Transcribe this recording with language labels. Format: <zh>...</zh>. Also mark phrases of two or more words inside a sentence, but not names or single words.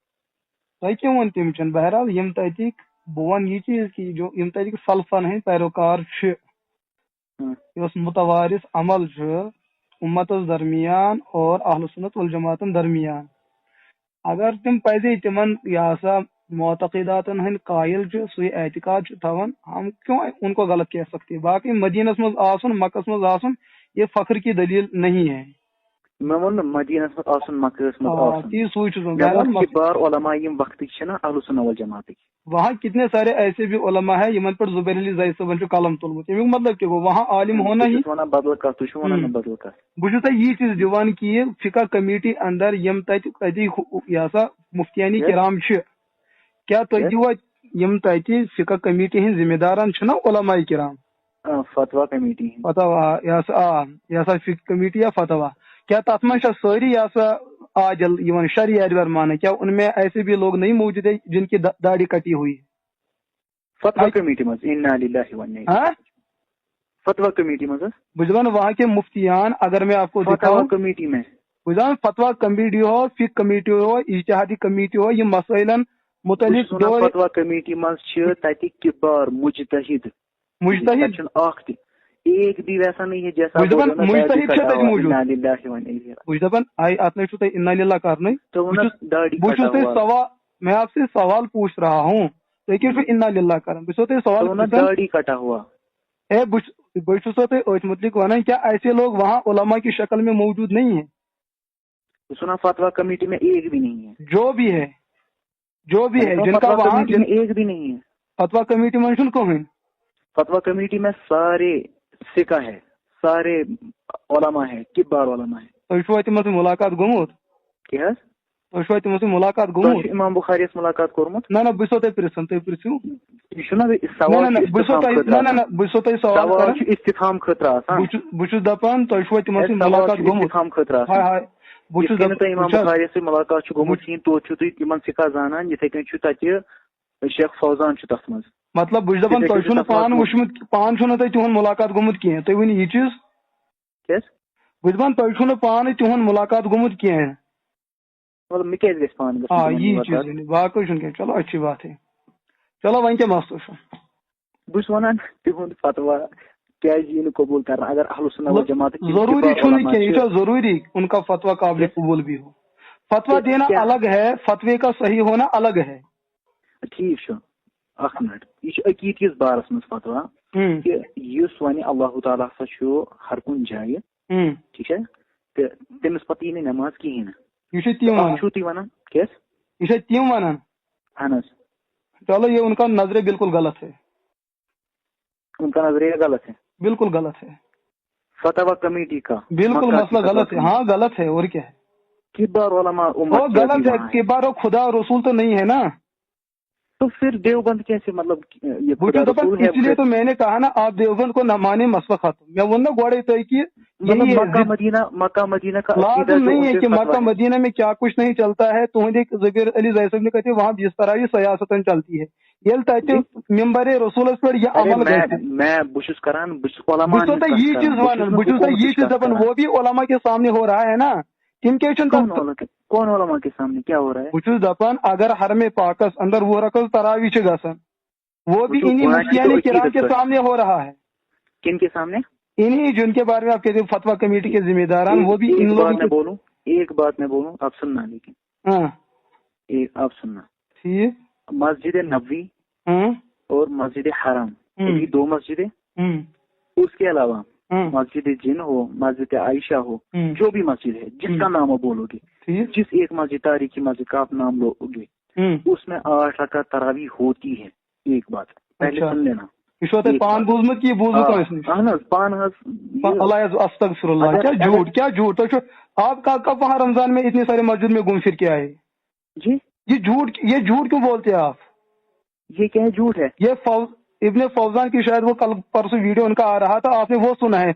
<ks>تۄہہِ کیٛاہ ووٚن تٔمۍ چھُنہٕ بہرحال یِم تتِکۍ بہٕ وَنہٕ یہِ چیٖز کہِ یِم تتِکۍ سلفن ہٕنٛدۍ پیروکار چھِ یۄس متوارث عمل چھُ اُمتس درمیان اور اہلُ سُنت والجماعتن درمیان اگر تِم پزے تِمن یہِ ہسا معتقداتن ہٕنٛدۍ قٲیِل چھِ سُے اعتقاد چھُ تھاوان</ks> <ur>ہم کیوں ان کو غلط کہہ سکتے.</ur> <ks>باقی مدینس منٛز آسُن مکس منٛز آسُن</ks> <ur>یہ فخر کی دلیل نہیں ہے.</ur> <ks>مےٚ ووٚن نہٕ مدیٖنس منٛز آسُن مکہس منٛز آسُن تی سُے چھُس بار علما یِم وقتٕکۍ چھِنہ اہلُ سُنہ والجماعتٕکۍ</ks> <ur>وہاں کتنے سارے ایسے بھی علما ہے</ur> <ks>یمن پر زبیر علی زاہد صٲبن چھُ قلم تُلمُت تمیُک مطلب کیٛاہ گوٚو</ks> <ur>وہاں عالم ہونا ہی</ur> <ks>ونان بدل کتھ تُہۍ چھِو ونان بدل کتھ. بہٕ چھُس تۄہہِ یی چیٖز دِوان کہِ فقہ کمیٹی اندر یِم تتہِ یہِ ہسا مفتیانی کرام چھِ کیٛاہ تُہۍ دِوا یِم تتہِ فقہ کمیٹی ہٕنٛدۍ ذمہٕ دارن چھِنہ علماء کرام فتوا کمیٹی فتوا یہِ ہسا فقہ کمیٹی یا فتوا کیا تتھ منٛز چھا سٲری یہ ہسا عادل یِوان شرعی اعتبار مانے</ks> <ur>کیا ان میں ایسے بھی لوگ نہیں موجود ہے جن کی داڑھی کٹی ہوئی</ur> <ks>فتوا کمیٹی منٛز</ks> <ar>اِنّا لِلّٰہِ و اِنّا اِلَیْهِ</ar> <ks>فتوا کمیٹی منٛز بہٕ دپان</ks> <ur>وہاں کے مفتیان اگر میں آپ کو دکھاؤں کمیٹی میں</ur> <ks>بہٕ دپان فتوا کمیٹی ہو فقہ کمیٹی ہو اجتہادی کمیٹی ہو یِم مسائلن متعلق فتوا کمیٹی منٛز چھِ تتہِ کِبار مجتہد چھُنہٕ اکھ تہِ</ks> <ur>ایک بھی ویسا نہیں ہے جیسا</ur> <ks>بہٕ دپان اتھ منٛز چھُو تۄہہِ</ks> <ar>اِنّا لِلّٰہ</ar> <ks>کرنٕے بہٕ چھُس تۄہہِ سوال</ks> <ur>میں آپ سے سوال پوچھ رہا ہوں</ur> <ks>تُہۍ کیٛاہ چھُو</ks> <ar>اِنّا لِلّٰہ</ar> <ks>کران بہٕ چھُسو تۄہہِ سوال</ks> <ur>داڑھی کٹا ہوا</ur> <ks>بہٕ چھُسو تۄہہِ أتھۍ متعلق ونان</ks> <ur>کیا ایسے لوگ وہاں علماء کی شکل میں موجود نہیں ہیں سنا فتوا کمیٹی میں ایک بھی نہیں ہے، جو بھی ہے جن کا وہاں ایک بھی نہیں ہے فتوا کمیٹی منشن کو ہیں. فتوا کمیٹی میں سارے سکہ ہے، سارے علماء ہے، کبار علماء ہے.</ur> <ks>تُہۍ تِمن سۭتۍ مُلاقات گوٚمُت؟ کیٛاہ حظ؟ تُہۍ تِمن سۭتۍ مُلاقات تۄہہِ گوٚمُت؟ چھُ امام بخاریَس مُلاقات کوٚرمُت؟ نہ بہٕ چھُسو تۄہہِ پرٕژھان، تُہۍ پرٕژھِو. یہِ چھُنہ سوال چھُ استفام خٲطرٕ آسان. بہٕ چھُسو تۄہہِ سوال سوال کران، چھُ استفام خٲطرٕ آسان. بہٕ چھُس دپان تۄہہِ چھُوا تِمن سۭتۍ مُلاقات گوٚمُت؟ استفام خٲطرٕ آسان. ہاے بہٕ چھُس یِتھ کٔنۍ تۄہہِ امام دپان بخاریَس سۭتۍ مُلاقات چھُ گوٚمُت کِہیٖنۍ، توتہِ چھُو تُہۍ تِمن سِکا زانان، یِتھٕے کٔنۍ چھُ تَتہِ شیخ فوزان چھُ تتھ منٛز. مطلب بہٕ چھُس دپان تۄہہِ چھُو نہٕ پانہٕ وٕچھمُت، پانہٕ چھُو نہٕ تۄہہِ تِہُنٛد مُلاقات گوٚمُت کینٛہہ، تُہۍ ؤنِو یہِ چیٖز. کیٛاہ؟ بہٕ چھُس دپان تۄہہِ چھُو نہٕ پانہٕ تِہُنٛد مُلاقات گوٚمُت کینٛہہ. مطلب مےٚ کیٛازِ گژھِ پانہٕ آ گژھُن یی چیٖز، باقٕے چھُنہٕ کینٛہہ.</ks> <ur>چلو اچھی بات ہے. چلو</ur> <ks>وۄنۍ کیٛاہ مسلہٕ چھُ؟ بہٕ چھُس وَنان تِہُنٛد فتوا کیٛازِ یی نہٕ قبوٗل کرنہٕ اگر اہل سنت والجماعت ضروری چھُنہٕ کینٛہہ،</ks> <ur>یہ تو ضروری ان کا فتوا قابل قبول بھی ہو. فتوا دینا الگ ہے، فتوے کا صحیح ہونا الگ ہے.</ur> <ks>ٹھیک چھُ، اکھ منٹ، یہ چھُ عقیٖد کِس بارس منٛز فتوا کہِ یُس وَنہِ اللہ تعالیٰ ہسا چھُ ہر کُنہِ جایہِ، ٹھیک چھا، تہٕ تٔمِس پتہٕ یی نہٕ نٮ۪ماز کِہیٖنۍ نہٕ. یہ چھُ تِم ونان، چھُو تُہۍ وَنان کیٛاہ؟ یہ چھُ تِم ونان. اہن حظ.</ks> <ur>چلو یہ ان کا نظریہ بالکل غلط ہے. ان کا نظریہ غلط ہے، بالکل غلط ہے. فتوا کمیٹی کا بالکل مسئلہ غلط ہے. ہاں غلط ہے، اور کیا ہے؟ کبار علماء وہ غلط ہے. کبار و خدا رسول تو نہیں ہے نا. تو پھر دیوبند کیسے مطلب یہ خدا رسول ہے؟ اس لیے تو میں نے کہا نا آپ دیوبند کو نہ مانے مسئلہ ختم. میں وہ نا گوڑے تو کہ مکہ مدینہ کا لازم نہیں ہے کہ مکہ مدینہ میں کیا کچھ نہیں چلتا ہے. تہندے زبیر علی زاہد صاحب نے کہتے وہاں جس طرح یہ سیاستن چلتی ہے یل تتہ ممبر رسولس پر یہ عمل</ur> <ks>میں بشس کران علماء یہ چیز ونان بس یہ چیز دپان</ks> <ur>وہ بھی علماء کے سامنے ہو رہا ہے نا. تم کیا کون علماء کے سامنے کیا ہو رہا ہے؟</ur> <ks>بس دپان اگر حرم پاکس اندر وہ رکعت تراویح چھ گژھان</ks> <ur>وہ بھی انہی مفتیان کرام کے سامنے ہو رہا ہے. کن کے سامنے؟ انہی جن کے بارے میں آپ کہتے ہیں فتوا کمیٹی کے ذمہ داران، وہ بھی ان لوگوں کے. ایک بات میں بولوں، آپ سننا، لیکن ہاں آپ سننا ٹھیک. مسجد نبوی اور مسجد حرام یہ دو مسجدیں، اس کے علاوہ مسجد جن ہو، مسجد عائشہ ہو، جو بھی مسجد ہے جس کا نام آپ بولو گے، جس ایک مسجد تاریخی مسجد کا آپ نام لو گے، اس میں 8 رکعت تراویح ہوتی ہے. ایک بات پہلے سن لینا.</ur> <ks>پان بوزمت کی بوزو پان</ks> <ar>استغفر اللہ.</ar> <ur>کیا جھوٹ، کیا جھوٹ. آپ کب وہاں رمضان میں اتنے سارے مسجد میں گھوم پھر کے آئے؟ جی یہ جھوٹ کیوں بولتے ہیں آپ؟ یہ کیا جھوٹ ہے؟ یہ ابن فوزان کی شاید وہ کل پرسوں ویڈیو ان کا آ رہا تھا، آپ نے وہ سنا ہے.</ur>